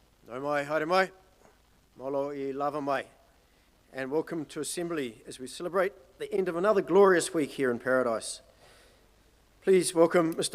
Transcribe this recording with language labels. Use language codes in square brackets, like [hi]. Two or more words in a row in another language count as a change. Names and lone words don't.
[mi] Nau mai, haere mai, [to] malo I lava mai, [en] and welcome to Assembly as we celebrate the end of another glorious week here in Paradise. Please welcome Mr.